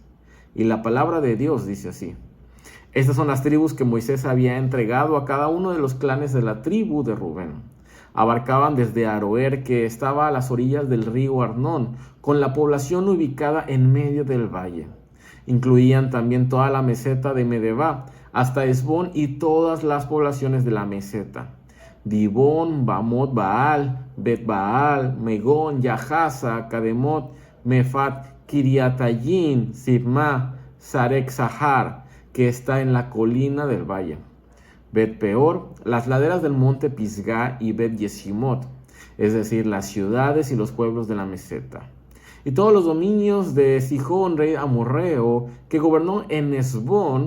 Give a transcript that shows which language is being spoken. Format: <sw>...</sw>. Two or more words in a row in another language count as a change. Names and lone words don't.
<es>Y la palabra de Dios dice así: Estas son las tribus que Moisés había entregado a cada uno de los clanes de la tribu de Rubén. Abarcaban desde Aroer, que estaba a las orillas del río Arnón, con la población ubicada en medio del valle. Incluían también toda la meseta de Medeba, hasta Esbón y todas las poblaciones de la meseta. Dibón, Bamot Baal, Bet Baal, Megón, Yahaza, Kademot, Mefat, Kiriatayín, Sibma, Sarek Sahar, que está en la colina del valle. Bet Peor, las laderas del monte Pisgah y Bet Yeshimot, es decir, las ciudades y los pueblos de la meseta. Y todos los dominios de Sihón, rey amorreo, que gobernó en Esbón.</es>